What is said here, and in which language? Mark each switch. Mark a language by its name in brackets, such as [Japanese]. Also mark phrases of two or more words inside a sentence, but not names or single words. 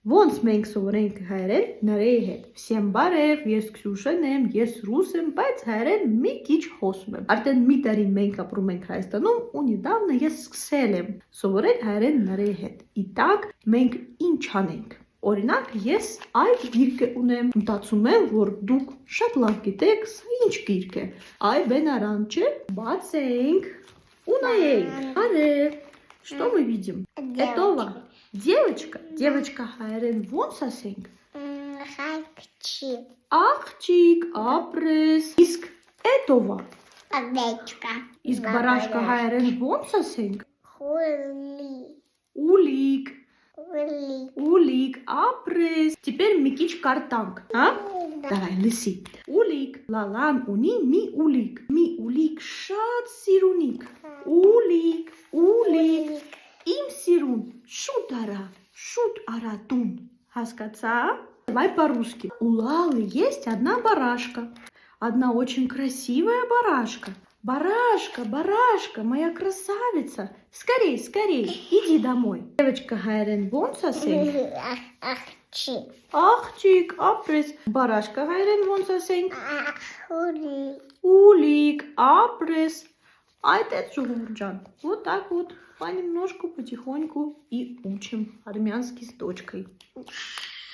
[Armenian] Ոնց մենք սովորենք հայերեն նարեի հետ։ Всем բարև, ես Քսյուշեն եմ, ես ռուս եմ, բայց հայերեն մի քիչ խոսում եմ։ Արդեն մի տարի մենք ապրում ենք Հայաստանում ու недавно ես սկսել եմ սովորել հայերեն նարեի հետ։ Իտակ, մենք ինչ անենք։ Օրինակ, ես այդ գիրքը ունեմ, մտածում եմ, որ դուք շատ լավ գիտեք, սա ինչ գիրք է։ Այ բենարան չէ, բացենք ու նայենք։ Արև, [Russian] что мы видим? [Armenian] Этова. Девочка հայերեն ոնց ասենք։ Աղջիկ, ապրես։ Իսկ էտովա։ Իսկ բարաշկա հայերեն ոնց ասենք։ Ուլիկ, ապրես։ Теперь մի քիչ կարտանք, հա? Давай, լսի։ Ուլիկ, լալան ունի մի ուլիկ շատ սիրունիկ։ Ուլիկ, իմ սիրուն, շուտ արա տուն. Հասկացա? [Russian] Давай по-русски. У Лалы есть одна барашка. Одна очень красивая барашка. Барашка, моя красавица. Скорей, иди домой. Девочка [Armenian] հայերեն ոնց ասենք։ Աղջիկ, ապրես։ Барашка հայերեն ոնց ասենք։ Ուլիկ, ապրես. [Russian] А это Джан. Вот так вот, понемножку, потихоньку и учим армянский с дочкой.